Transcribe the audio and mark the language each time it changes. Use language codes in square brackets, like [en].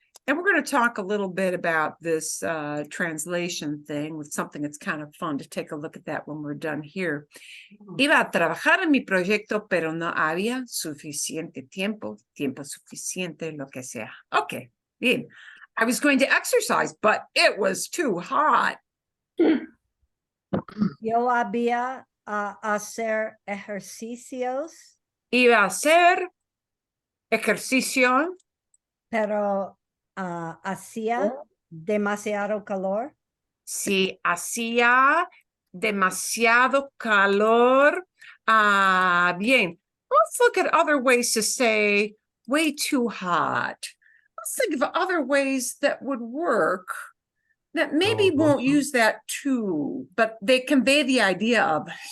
[en] And we're going to talk a little bit about this translation thing with something that's kind of fun to take a look at that when we're done here. [es] Iba a trabajar en mi proyecto, pero no había suficiente tiempo suficiente, lo que sea. Okay, bien. [en] I was going to exercise, but it was too hot. [es] Yo había a hacer ejercicios, Iba a hacer ejercicio, pero hacía demasiado calor. si hacía demasiado calor. Bien. [en] Let's look at other ways to say way too hot. Let's think of other ways that would work that maybe won't use that too, but they convey the idea of.